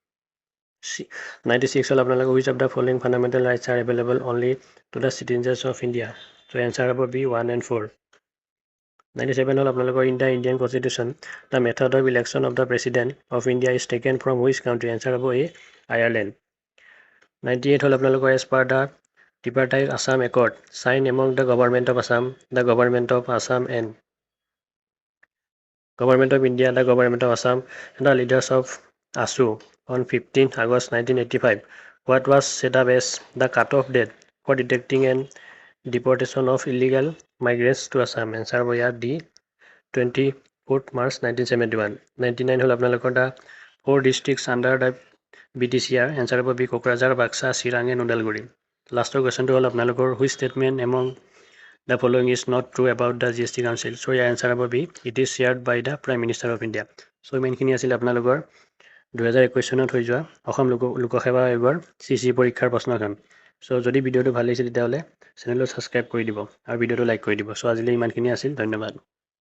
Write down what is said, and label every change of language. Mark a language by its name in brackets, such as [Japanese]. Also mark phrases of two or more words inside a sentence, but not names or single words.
[English] 96 [Assamese] হ'ল আপোনালোকৰ [English] which of the following fundamental rights are available only to the citizens of India? So answer হ'ব B. 1 and 4. 97 [Assamese] হ'ল আপোনালোকৰ [English] in the Indian Constitution the method of election of the President of India is taken from which country? Answer হ'ব A. Ireland. 98 [Assamese] হ'ল আপোনালোকৰ [English] as per the tripartite Assam Accord signed among the Government of Assam, the Government of Assam and Government of India, the Government of Assam and the leaders of ASU on 15 August 1985. What was set up as the cutoff date for detecting and deportation of illegal migrants to Assam? Answer [Assamese] হ'ব ইয়াৰ [English] D. 24th March 1971. 99 [Assamese] হ'ল আপোনালোকৰ [English] the 4 districts under the BTCR? Answer হ'ব B. Kokrajhar, Baksa, Chirang and Udalguri. Last question [Assamese] হ'ল আপোনালোকৰ [English] which statement among the following is not true about the GST Council? So your answer হ'ব B. It is shared by the Prime Minister of India. [Assamese] So ইমানখিনি আছিল আপোনালোকৰ 2021 চনত হৈ যোৱা অসম লোকসেৱা আয়োগৰ CC পৰীক্ষাৰ প্ৰশ্নখন। সো যদি ভিডিওটো ভাল লাগিছে তেতিয়াহ'লে চেনেলটো সাবস্ক্ৰাইব কৰি দিব আৰু ভিডিওটো লাইক কৰি দিব। সো আজিলৈ ইমানখিনি আছিল, ধন্যবাদ।